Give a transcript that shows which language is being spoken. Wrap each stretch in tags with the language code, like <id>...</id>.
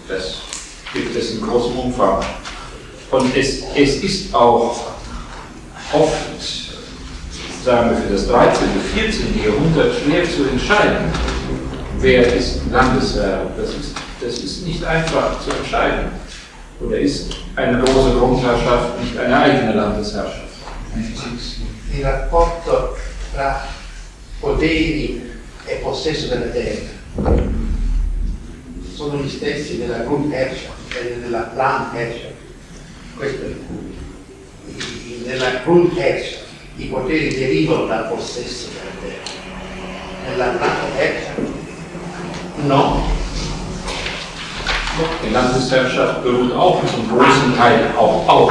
<de>Das gibt es in großem Umfang. Und es ist auch oft, sagen wir, für das 13. oder 14. Jahrhundert schwer zu entscheiden, wer ist Landesherr? Das ist nicht einfach zu entscheiden. Oder ist eine große Grundherrschaft nicht eine eigene Landesherrschaft?</de> <it>Il rapporto tra poteri e possesso della terra sono gli stessi della Grundherrschaft e della Landherrschaft. Questo è il punto. Nella Grundherrschaft i poteri derivano dal possesso della terra. Nella Landherrschaft no.</it> <de>Die Landesherrschaft beruht auch zum großen Teil auf.</de>